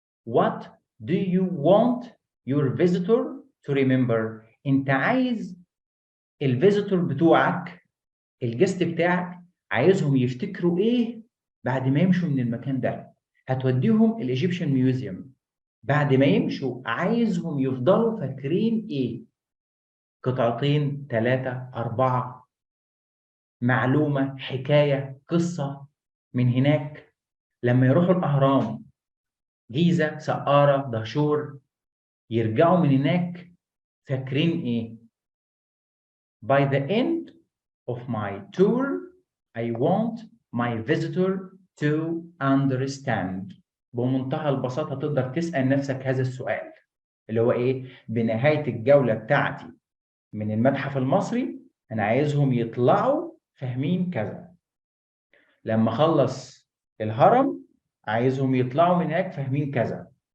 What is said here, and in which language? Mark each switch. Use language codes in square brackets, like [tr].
[en] What do you want your visitor to remember؟ [ar] انت عايز الفيزيتور بتوعك، الجست بتاعك، عايزهم يفتكروا ايه بعد ما يمشوا من المكان ده؟ هتوديهم الايجيبشن ميوزيوم، بعد ما يمشوا عايزهم يفضلوا فاكرين ايه؟ قطعتين، 3، 4، معلومة، حكاية، قصة من هناك. لما يروحوا الأهرام، جيزة، سقارة، دهشور، يرجعوا من هناك فاكرين ايه؟ [en] By the end of my tour, I want my visitor to understand. [ar] بمنتهى البساطة تقدر تسأل نفسك هذا السؤال اللي هو إيه؟ بنهاية الجولة بتاعتي من المتحف المصري أنا عايزهم يطلعوا فاهمين كذا. لما أخلص الهرم عايزهم يطلعوا من هناك فاهمين كذا.